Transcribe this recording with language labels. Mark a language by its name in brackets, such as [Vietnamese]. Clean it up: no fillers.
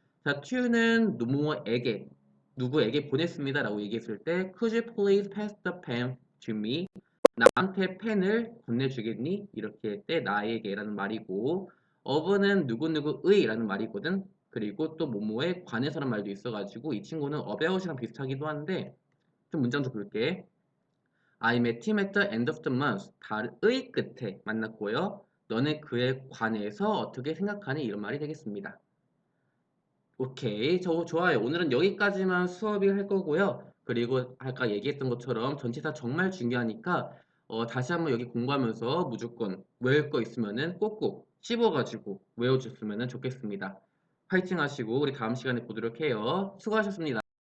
[Korean] 자, to는 누구에게 보냈습니다라고 얘기했을 때 [English] Could you please pass the pen to me? [Korean] 나한테 펜을 건네주겠니? 이렇게 할 때 나에게라는 말이고 of는 누구누구의라는 말이거든. 그리고 또 뭐뭐에 관해서라는 말도 있어가지고 이 친구는 about이랑 비슷하기도 한데 좀 문장 좀 볼게. [English] I met him at the end of the month. [Korean] 달의 끝에 만났고요. 너는 그에 관해서 어떻게 생각하니? 이런 말이 되겠습니다. 오케이. 좋아요. 오늘은 여기까지만 수업이 할 거고요. 그리고 아까 얘기했던 것처럼 전치사 정말 중요하니까 다시 한번 여기 공부하면서 무조건 외울 거 있으면은 꼭꼭 씹어가지고 외워주셨으면 좋겠습니다. 파이팅 하시고 우리 다음 시간에 보도록 해요. 수고하셨습니다.